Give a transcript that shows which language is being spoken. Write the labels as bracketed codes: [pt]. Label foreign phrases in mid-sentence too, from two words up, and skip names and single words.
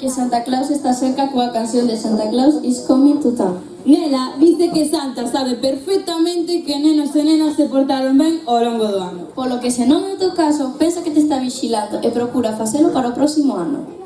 [gl] Santa Claus está cerca coa canción de Santa Claus is coming to town. Nela, dice que Santa sabe perfectamente que nenos e nenas se portaron ben ao longo do ano. Polo que se non é o teu caso, pensa que te está vigilando e procura facelo para o próximo ano.